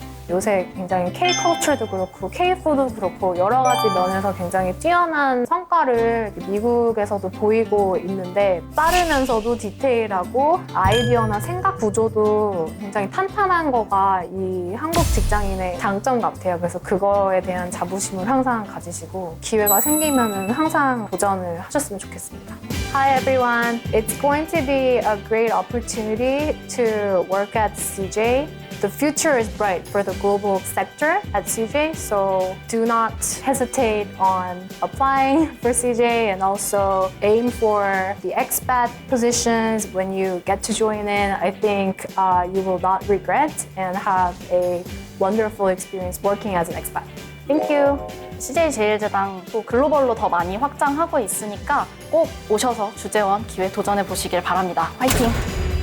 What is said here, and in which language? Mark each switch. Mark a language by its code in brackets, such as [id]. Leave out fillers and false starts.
[ko] 요새 굉장히 K-컬처도 그렇고 K-푸드도 그렇고 여러 가지 면에서 굉장히 뛰어난 성과를 미국에서도 보이고 있는데 빠르면서도 디테일하고 아이디어나 생각 구조도 굉장히 탄탄한 거가 이 한국 직장인의 장점 같아요. 그래서 그거에 대한 자부심을 항상 가지시고 기회가 생기면 항상 도전을 하셨으면 좋겠습니다. [en] Hi everyone, it's going to be a great opportunity to work at CJ. The future is bright for the global sector at CJ, so do not hesitate on applying for CJ and also aim for the expat positions when you get to join in. I think you will not regret and have a wonderful experience working as an expat. Thank you. [ko] CJ 제일제당 또 글로벌로 더 많이 확장하고 있으니까 꼭 오셔서 주재원 기회 도전해 보시길 바랍니다. 화이팅!